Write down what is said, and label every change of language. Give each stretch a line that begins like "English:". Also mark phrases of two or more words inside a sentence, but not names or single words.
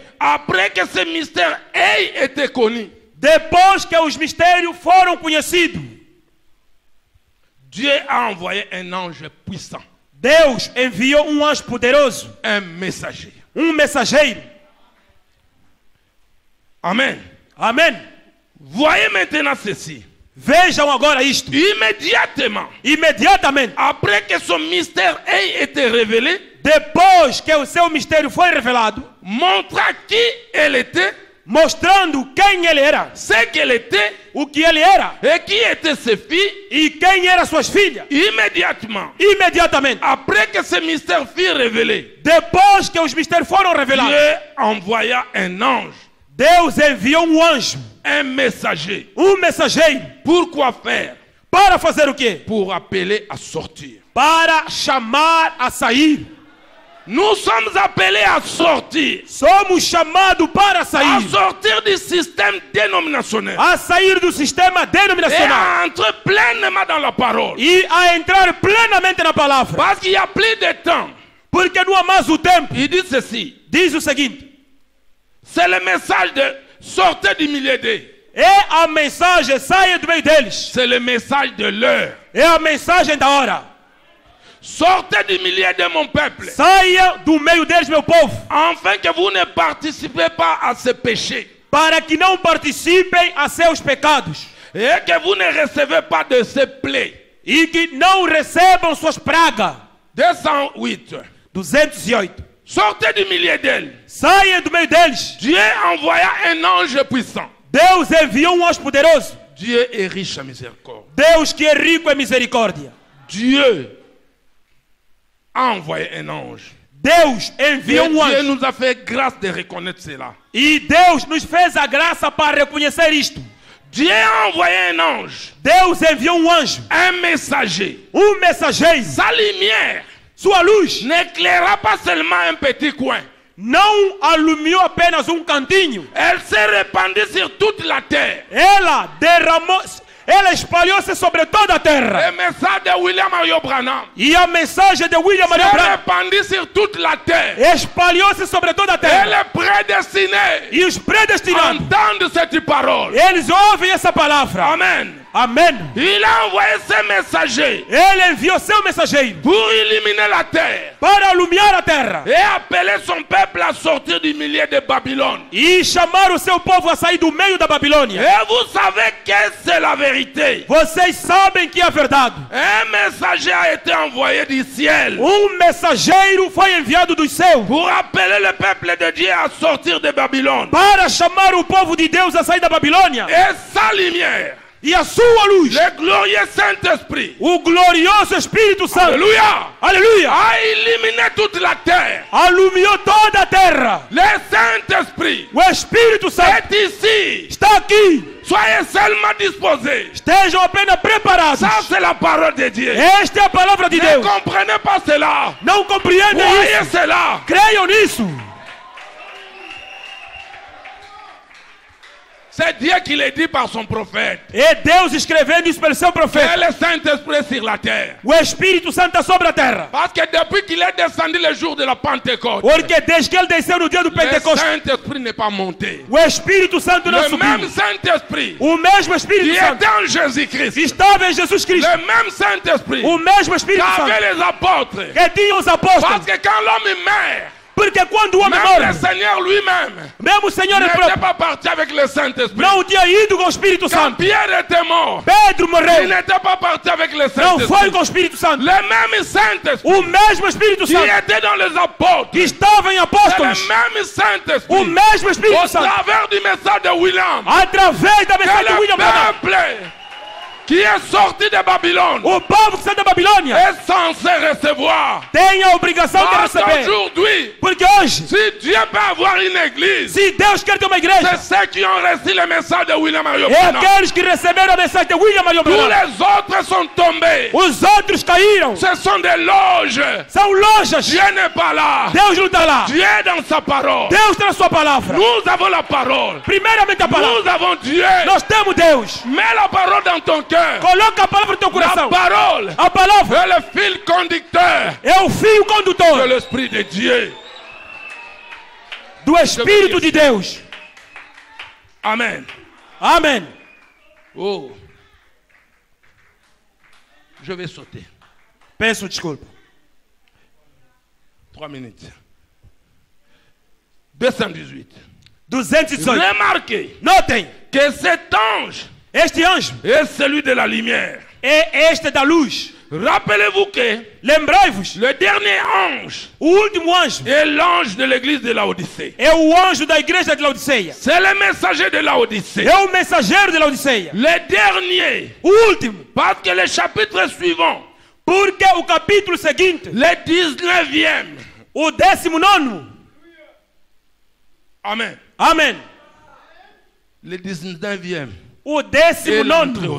French: après que ce mystère ait été connu,
Portuguese: depois que os mistérios foram conhecidos,
French: Dieu a envoyé un ange puissant,
Portuguese: Deus enviou um anjo poderoso,
French: un messager.
Portuguese: mensageiro.
French: Amen.
Portuguese: Amém?
French: Voyez maintenant ceci.
Portuguese: Vejam agora isto.
French: Immédiatement,
Portuguese: Imediatamente,
French: après que son mystère ait été révélé,
Portuguese: depois que o seu mistério foi revelado,
French: montra qui elle était,
Portuguese: mostrando quem ele era,
French: ce qu'elle était
Portuguese: o que ele era
French: et qui étaient ses filles,
Portuguese: e quem eram suas filhas.
French: immédiatement,
Portuguese: Imediatamente,
French: après que ce mystère fut révélé,
Portuguese: depois que os mistérios foram revelados,
French: Dieu envoya un ange,
Portuguese: Deus enviou um anjo,
French: un messager.
Portuguese: mensageiro.
French: Pourquoi faire?
Portuguese: Para fazer o quê?
French: Pour appeler à sortir.
Portuguese: Para chamar a sair.
French: Nous sommes appelés à sortir.
Portuguese: Somos chamados para
French: À
Portuguese: sair.
French: sortir du système dénominationnel.
Portuguese: A sair do sistema
French: Et
Portuguese: denominacional.
French: à entrer pleinement dans la parole.
Portuguese: E a entrar plenamente na palavra.
French: Parce qu'il n'y a plus de temps.
Portuguese: Porque não há mais o tempo.
French: Il dit ceci.
Portuguese: Diz o seguinte.
French: C'est le message de sortez du milieu d'eux.
Portuguese: É a mensagem, saia do meio deles.
French: C'est le message de l'heure.
Portuguese: É a mensagem da hora.
French: Sortez du milieu de mon peuple.
Portuguese: Saia do meio deles, meu povo.
French: Afin que vous ne participez pas à ce péché.
Portuguese: Para que não participem a seus pecados.
French: Et que vous ne recevez pas de ces plaies.
Portuguese: E que não recebam suas pragas.
French: 208.
Portuguese: 208.
French: Sortez du milieu d'elle.
Portuguese: Saia do meio deles.
French: Dieu envoya un ange puissant.
Portuguese: Deus enviou um anjo poderoso.
French: Dieu est riche en miséricorde.
Portuguese: Deus que é rico em misericórdia.
French: Dieu a envoyé un ange.
Portuguese: Deus
French: Et
Portuguese: enviou um
French: Dieu
Portuguese: anjo.
French: nous a fait grâce de reconnaître cela.
Portuguese: E Deus nos fez a graça para reconhecer isto.
French: Dieu a envoyé un ange,
Portuguese: Deus enviou um anjo.
French: un messager.
Portuguese: Mensageiro.
French: Sa lumière
Portuguese: Sua luz
French: n'éclaira pas seulement un petit coin.
Portuguese: não alumiou apenas um cantinho.
French: Elle s'est répandue sur toute la terre.
Portuguese: Ela derramou, ela espalhou-se sobre toda a terra.
French: Le message de William Mario Branham
Portuguese: E a mensagem de William Marion
French: s'est
Portuguese: Branham
French: répandue sur toute la terre.
Portuguese: espalhou-se sobre toda a
French: Elle
Portuguese: terra.
French: est prédestinée
Portuguese: E os predestinados,
French: à entendre cette parole.
Portuguese: eles ouvem essa palavra.
French: Amen.
Portuguese: Amém.
French: Il a envoyé ses messagers
Portuguese: Ele enviou seu mensageiro
French: pour illuminer la terre
Portuguese: para alumiar a terra
French: et appeler son peuple à sortir du milieu de Babylone.
Portuguese: e chamar o seu povo a sair do meio da Babilônia.
French: Et vous savez que c'est la vérité.
Portuguese: Vocês sabem que é a verdade.
French: Un messager a été envoyé du ciel
Portuguese: Mensageiro foi enviado dos céus
French: pour appeler le peuple de Dieu à sortir de Babylone.
Portuguese: para chamar o povo de Deus a sair da Babilônia.
French: Et sa lumière,
Portuguese: E a sua luz,
French: le glorieux Saint-Esprit,
Portuguese: o glorioso Espírito Santo,
French: Alléluia,
Portuguese: aleluia,
French: a illuminé toute la terre.
Portuguese: alumiou toda a terra.
French: Le Saint-Esprit
Portuguese: O Espírito Santo
French: est ici.
Portuguese: está aqui.
French: Soyez seulement disposés.
Portuguese: Estejam apenas preparados.
French: Ça, c'est la parole de Dieu.
Portuguese: Esta é a palavra de
French: Ne
Portuguese: Deus.
French: comprenez pas cela.
Portuguese: Não compreendem
French: Voyez
Portuguese: isso.
French: cela.
Portuguese: Creiam nisso.
French: C'est Dieu qui l'a dit par son prophète.
Portuguese: É Deus escrevendo isso pelo seu
French: C'est
Portuguese: profeta.
French: le Saint-Esprit sur la terre.
Portuguese: O Espírito Santo está sobre a terra.
French: Parce que depuis qu'il est descendu le jour de la Pentecôte,
Portuguese: Porque desde que ele desceu no dia do
French: le
Portuguese: Pentecostes,
French: Saint-Esprit n'est pas monté.
Portuguese: o Espírito Santo não
French: Le même
Portuguese: subiu.
French: Saint-Esprit
Portuguese: O mesmo
French: qui
Portuguese: Espírito Santo
French: était en Jésus-Christ.
Portuguese: estava em Jesus Cristo.
French: Le même Saint-Esprit
Portuguese: O mesmo Espírito
French: qu'avaient
Portuguese: Santo
French: les apôtres.
Portuguese: que tinha os
French: Parce
Portuguese: apóstolos.
French: que quand l'homme meurt,
Portuguese: Porque quando o homem
French: même
Portuguese: morre,
French: le Seigneur lui-même
Portuguese: mesmo o Senhor é
French: n'était
Portuguese: próprio
French: pas parti avec le Saint-Esprit.
Portuguese: não tinha ido com o Espírito
French: Quand
Portuguese: Santo.
French: Pierre était mort,
Portuguese: Pedro
French: il
Portuguese: morreu,
French: n'était pas parti avec le
Portuguese: não foi
French: Saint-Esprit.
Portuguese: com o Espírito Santo.
French: Le même Saint-Esprit
Portuguese: O mesmo Espírito
French: qui
Portuguese: Santo
French: était dans les apôtres.
Portuguese: que estava em
French: C'est
Portuguese: apóstolos.
French: le même
Portuguese: O
French: Saint-Esprit
Portuguese: mesmo Espírito
French: au
Portuguese: Santo
French: travers du message de William
Portuguese: através da
French: que
Portuguese: mensagem de
French: le
Portuguese: William Branham.
French: peuple qui est sorti de Babylone
Portuguese: O povo que saiu da
French: a
Portuguese: Babilônia
French: est censé recevoir.
Portuguese: tem a obrigação de
French: Parce
Portuguese: receber.
French: qu'aujourd'hui,
Portuguese: Porque hoje,
French: si Dieu peut avoir une église,
Portuguese: se Deus quer ter uma
French: c'est
Portuguese: igreja,
French: ceux qui ont reçu le message de William Mario
Portuguese: é
French: Branham.
Portuguese: aqueles que receberam a mensagem de William Marion
French: Tous
Portuguese: Branham.
French: les autres sont tombés.
Portuguese: Os outros caíram.
French: Ce sont des loges.
Portuguese: São lojas.
French: Dieu n'est pas là.
Portuguese: Deus não está lá.
French: Dieu est dans sa parole.
Portuguese: Deus tem a sua palavra.
French: Nous avons la parole.
Portuguese: Primeiramente a palavra.
French: Nous avons Dieu.
Portuguese: Nós temos Deus.
French: Mets la parole dans ton cœur.
Portuguese: Coloca a palavra no teu
French: La
Portuguese: coração.
French: parole
Portuguese: A palavra
French: est le fil conducteur
Portuguese: é o fio
French: de
Portuguese: condutor
French: l'Esprit de Dieu.
Portuguese: do Espírito de Deus.
French: Amen.
Portuguese: Amém.
French: Oh. Je vais sauter.
Portuguese: Peço desculpa.
French: 3 minutes. 218.
Portuguese: 218.
French: Remarquez
Portuguese: Notem,
French: que cet ange
Portuguese: este anjo
French: est celui de la lumière.
Portuguese: é este da luz.
French: Rappelez-vous que
Portuguese: Lembrai-vos,
French: le dernier ange
Portuguese: o último anjo
French: est l'ange de l'église de Laodicée.
Portuguese: é o anjo da igreja de Laodiceia.
French: C'est le messager de Laodicée.
Portuguese: É o mensageiro de Laodiceia.
French: Le dernier,
Portuguese: O último,
French: parce que le chapitre suivant,
Portuguese: porque o capítulo seguinte,
French: le 19e,
Portuguese: o 19º,
French: amen,
Portuguese: amém,
French: le 19e,
Portuguese: o
French: est entré au